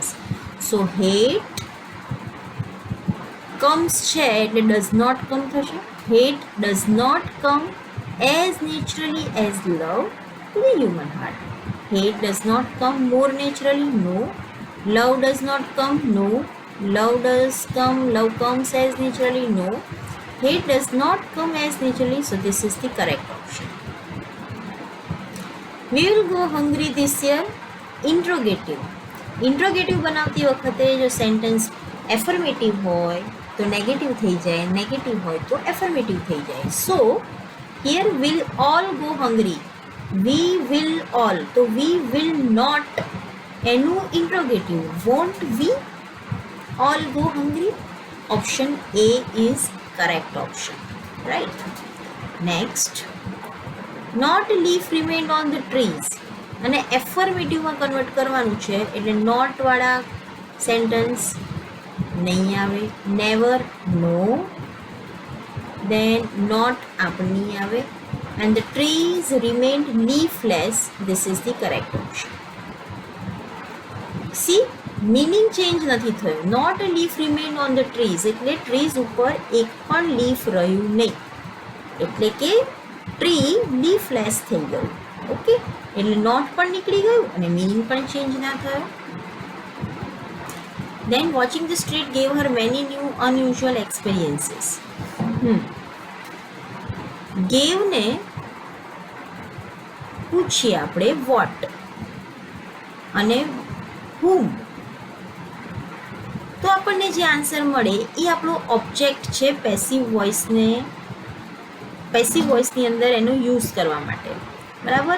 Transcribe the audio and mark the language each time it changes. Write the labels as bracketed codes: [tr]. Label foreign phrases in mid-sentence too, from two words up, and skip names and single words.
[en] So hate comes છે એટલે does not come થશે. Hate does not come as naturally as love to the human heart. Hate does not come more naturally, no. Love does not come, no. Love does come, love comes as naturally, no. Hate does not come as naturally, so this is the correct option. We will go hungry this year. [gu] Interrogative. Interrogative બનાવતી વખતે જો સેન્ટેન્સ એફર્મેટિવ હોય તો નેગેટિવ થઈ જાય, નેગેટિવ હોય તો એફર્મેટિવ થઈ જાય. [en] So here will all go hungry. We will all, તો we will not, એનું ઇન્ટ્રોગેટિવ won't we all go hungry. Option A is correct option, right? Next, not a leaf remained on the trees. [gu] અને એફર્મેટિવમાં કન્વર્ટ કરવાનું છે એટલે નોટવાળા સેન્ટેન્સ નહીં આવે, નેવર, નો, [en] then not [gu] આપણે નહીં આવે, [en] and the trees remained leafless. This is the correct option. See, meaning change [gu] નથી થયો. [en] Not a leaf remained on the trees [gu] એટલે ટ્રીઝ ઉપર એક પણ લીફ રહ્યું નહીં, એટલે કે [en] tree leafless [gu] થઈ ગયું. ઓકે, એટલે નોટ પણ નીકળી ગયું અને મીનિંગ પણ ચેન્જ ના થયો. [en] Then watching the street gave her many new unusual experiences. [gu] Gave ને પૂછીએ આપણે what અને whom, તો આપણને જે આન્સર મળે એ આપણો ઓબ્જેક્ટ છે [en] passive voiceની [gu] અંદર એનો યુઝ કરવા માટે. બરાબર.